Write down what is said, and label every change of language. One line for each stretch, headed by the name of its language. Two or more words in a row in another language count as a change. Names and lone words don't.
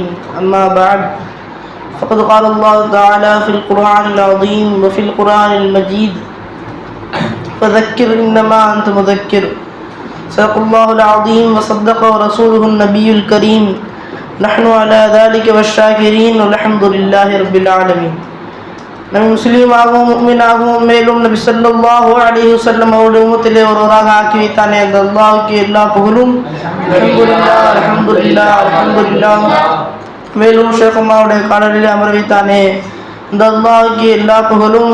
Arabic: أما بعد فقد قال الله تعالى في القرآن العظيم وفي القرآن المجيد فذكر إنما أنت مذكر. صدق الله العظيم وصدق رسوله النبي الكريم. نحن على ذلك والشاكرين والحمد لله رب العالمين.
Tamil: நபி முஸ்லீமாகவும் முஃமினாகவும் மேலும் நபி
Arabic: صلى الله عليه وسلم
Tamil: அவருடைய உம்மத்திலே ஒருவராக ஆக்கி வைத்தானே அந்த அல்லாஹ்வுக்கு எல்லா புகழும்.
Arabic: الحمد لله الحمد لله الحمد لله.
Tamil: மேலும் ஷேக் அம்மாவுடைய காலடியிலே அமர வைத்தானே அந்த அல்லாஹ்வுக்கு எல்லா புகழும்.